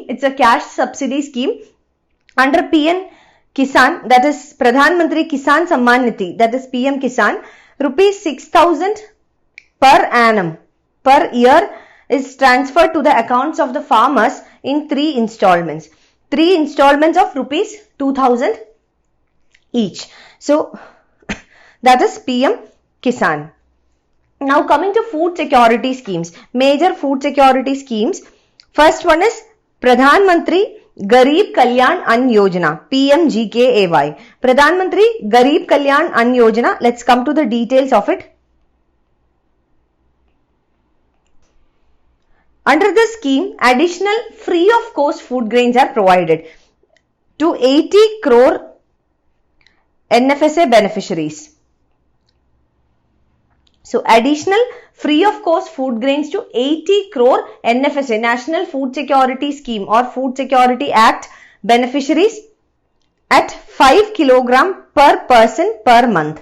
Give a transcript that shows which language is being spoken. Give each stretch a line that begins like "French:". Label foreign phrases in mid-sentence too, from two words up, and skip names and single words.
English: It's a cash subsidy scheme. Under PM Kisan, that is Pradhan Mantri Kisan Samman Nidhi, that is PM Kisan, rupees 6000 per annum per year is transferred to the accounts of the farmers in 3 installments. 3 installments of rupees 2000 each. So that is PM Kisan. Now coming to food security schemes, major food security schemes. First one is Pradhan Mantri Garib Kalyan Ann Yojana, PMGKAY. Pradhan Mantri Garib Kalyan Ann Yojana. Let's come to the details of it. Under this scheme, additional free of cost food grains are provided to 80 crore NFSA beneficiaries. So additional free of cost food grains to 80 crore NFSA, National Food Security Scheme or Food Security Act beneficiaries at 5 kg per person per month.